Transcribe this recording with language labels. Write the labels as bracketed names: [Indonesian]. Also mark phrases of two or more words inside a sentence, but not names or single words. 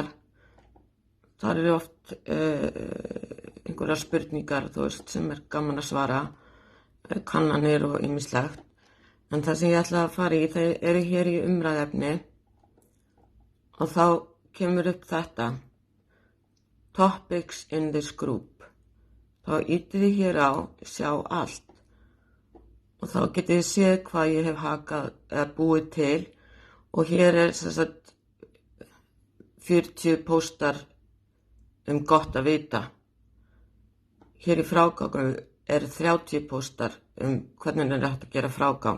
[Icelandic] Það eru oft einhverjar spurningar, sem gaman að svara, kannanir og ýmislegt. En það sem ég ætla að fara í, það eru hér í umræðefni og þá kemur upp þetta. [English] Topics in this group. [Icelandic] Þá ýtið þið hér á, sjá allt. Og þá getið þið séð hvað ég hef hakað eða búið til. Og hér sem sagt 40 póstar gott að vita. Hér í frágangu 30 póstar hvernig hægt að gera frágang.